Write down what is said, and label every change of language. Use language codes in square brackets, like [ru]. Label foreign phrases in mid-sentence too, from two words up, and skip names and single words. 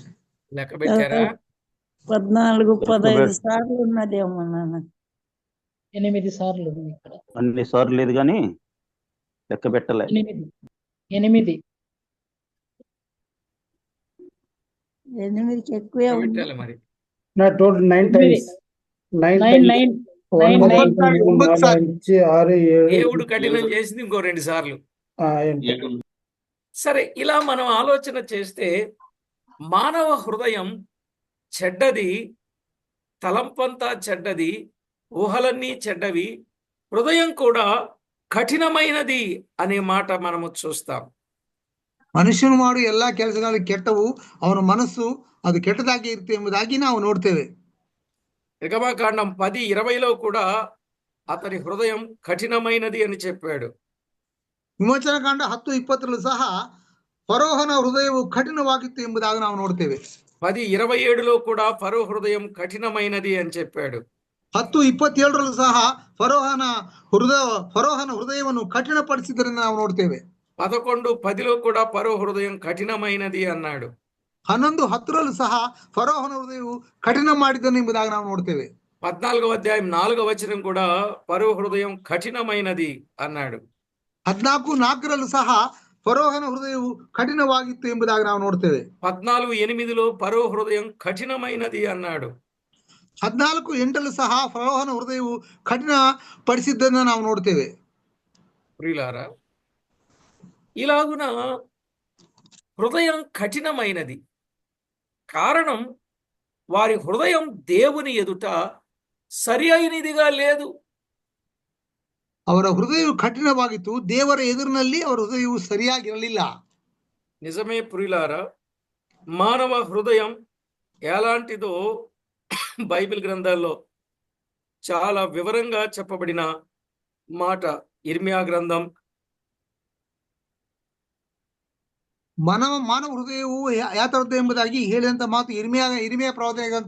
[te] లెక్క పెట్టారా? 14-15 సార్లు ఉన్నదేమో నాన్న. 8 సార్లు ఉంది ఇక్కడ. అన్ని సార్లు లేదు కానీ లెక్క పెట్టలే. 8 8కి ఎక్కువే ఉంది. పెట్టాలి మరి. [en] Not total 9 times. 9 times. [te] 9 సార్లు. 6 7. దేవుడు కఠినం చేసింది ఇంకో 2 సార్లు. సరే, ఇలా మనం ఆలోచన చేస్తే మానవ హృదయం చెడ్డది, తలంపంతా చెడ్డది, ఊహలన్నీ చెడ్డవి, హృదయం కూడా కఠినమైనది అనే మాట మనము చూస్తాం. [kn] ಮನುಷ್ಯನು ಮಾಡು ಎಲ್ಲಾ ಕೆಲಸಗಳು ಕೆಟ್ಟವು, ಅವನ ಮನಸ್ಸು ಅದು ಕೆಟ್ಟದಾಗಿ ಇರುತ್ತೆ ಎಂಬುದಾಗಿ ನಾವು ನೋಡ್ತೇವೆ. [te] నిర్గమాకాండం 10:20లో కూడా అతని హృదయం కఠినమైనది అని చెప్పాడు. [kn] ವಿಮೋಚನಕಾಂಡ 10:20ರಲ್ಲೂ ಸಹ ಫರೋಹನ ಹೃದಯವು ಕಠಿಣವಾಗಿತ್ತು ಎಂಬುದಾಗಿ ನಾವು ನೋಡ್ತೇವೆ. [te] 10:27లో కూడా ఫరో హృదయం కఠినమైనది అని చెప్పాడు. [kn] 10:27ರಲ್ಲೂ ಸಹ ಫರೋಹನ ಹೃದಯವನ್ನು ಕಠಿಣಪಡಿಸಿದ್ದರಿಂದ ನಾವು ನೋಡ್ತೇವೆ. [te] 11:10లో కూడా ఫరో హృదయం కఠినమైనది అన్నాడు. [kn] 11:10ರಲ್ಲೂ ಸಹ ಫರೋಹನ ಹೃದಯವು ಕಠಿಣ ಮಾಡಿದ್ದನು ಎಂಬುದಾಗಿ ನಾವು ನೋಡ್ತೇವೆ. [te] 14వ అధ్యాయం 4వ వచనం కూడా ఫరో హృదయం కఠినమైనది అన్నాడు. [kn] 14:4ರಲ್ಲೂ ಸಹ ಫರೋಹನ ಹೃದಯವು ಕಠಿಣವಾಗಿತ್ತು ಎಂಬುದಾಗಿ ನಾವು ನೋಡ್ತೇವೆ. [te] 14:8లో ఫరో హృదయం కఠినమైనది అన్నాడు. [kn] 14:8ರಲ್ಲೂ ಸಹ ಫರೋಹನ ಹೃದಯವು ಕಠಿಣ ಪಡಿಸಿದ್ದನ್ನು ನಾವು ನೋಡ್ತೇವೆ. [te] ప్రియులారా, ఇలాగున హృదయం కఠినమైనది. కారణం, వారి హృదయం దేవుని ఎదుట సరి అయినదిగా లేదు. [kn] ಅವರ ಹೃದಯವು ಕಠಿಣವಾಗಿತ್ತು, ದೇವರ ಎದುರಿನಲ್ಲಿ ಅವರ ಹೃದಯವು ಸರಿಯಾಗಿರಲಿಲ್ಲ. [te] నిజమే ప్రియులారా, మానవ హృదయం ఎలాంటిదో బైబిల్ గ్రంథాల్లో చాలా వివరంగా చెప్పబడిన మాట. ఇర్మియా గ్రంథం [kn] ಮಾನವ ಹೃದಯವು ಯಾತರದ್ದು ಎಂಬುದಾಗಿ ಹೇಳಿದಂತ ಮಾತು ಇರ್ಮಿಯಾ ಪ್ರವಾದನೆ ಗ್ರಂಥ